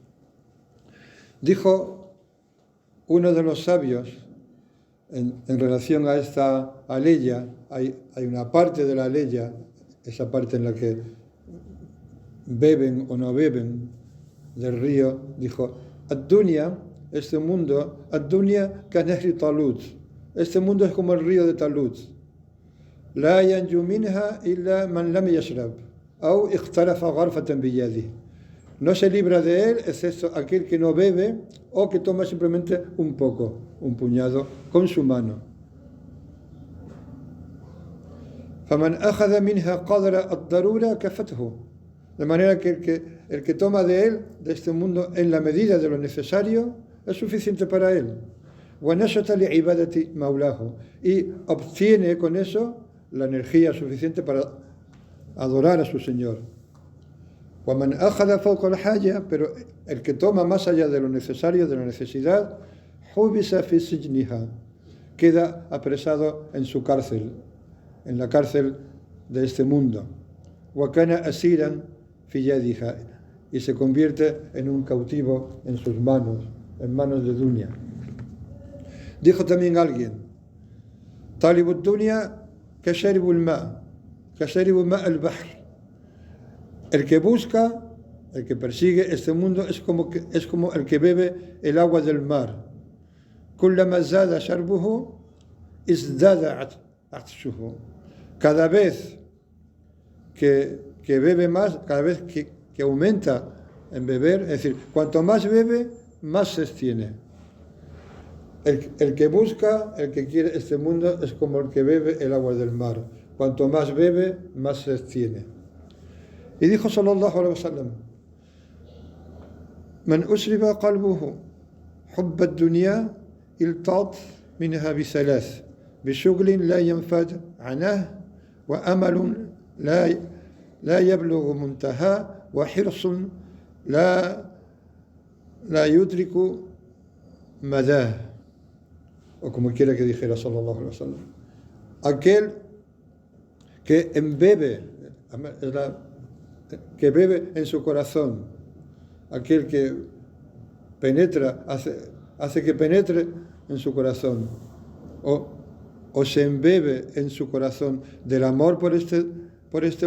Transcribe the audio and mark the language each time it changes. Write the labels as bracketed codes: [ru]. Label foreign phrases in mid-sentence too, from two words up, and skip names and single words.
[es] Dijo uno de los sabios en relación a esta aleya, hay una parte de la aleya, esa parte en la que beben o no beben del río, dijo: ad-dunya, este mundo, [ar] الدنيا كنهر طالوت, [es] este mundo es como el río de Talut. [ar] لا ينجو منها إلا من لم يشرب أو اقترف غرفة بيده. [es] No se libra de él excepto aquel que no bebe o que toma simplemente un poco, un puñado, con su mano. [ar] فمن أخذ منها قدر الضرورة كفته. [es] De manera que el que toma de él, de este mundo, en la medida de lo necesario, es suficiente para él. [ar] وَنَشَطَ لِعِبَادَةِ مَوْلَاهُ. [es] Y obtiene con eso la energía suficiente para adorar a su Señor. [ar] وَمَنْ أَخَذَ فَوْقَ الْحَاجَةِ. [es] Pero el que toma más allá de lo necesario, de la necesidad, [ar] حُبِسَ فِي سِجْنِهَا. [es] Queda apresado en su cárcel, en la cárcel de este mundo. [ar] وَكَانَ أَسِيرًا فِي يَدِهَا. [es] Y se convierte en un cautivo en sus manos, en manos de dunya. Dijo también alguien: [ar] طالب الدنيا كشارب الماء كشارب ماء البحر. [es] El que busca, el que persigue este mundo es como el que bebe el agua del mar. [ar] كلما زاد شربه ازداد عطشه. [es] Cada vez que bebe más, cada vez que aumenta en beber, es decir, cuanto más bebe, más se extiende. El que busca, el que quiere este mundo, es como el que bebe el agua del mar. Cuanto más bebe, más se extiende. Y dijo [ar] صلى الله عليه وسلم: من أشرب قلبه حب الدنيا التاط منها بثلاث بشغل لا ينفد عنه وأمل لا يبلغ منتهى وحرص لا يدرك مداه. [es] O como quiera que dijera [ar] صلى الله عليه وسلم. [es] Aquel que bebe en su corazón, aquel que penetra, hace que penetre en su corazón, o se embebe en su corazón del amor por este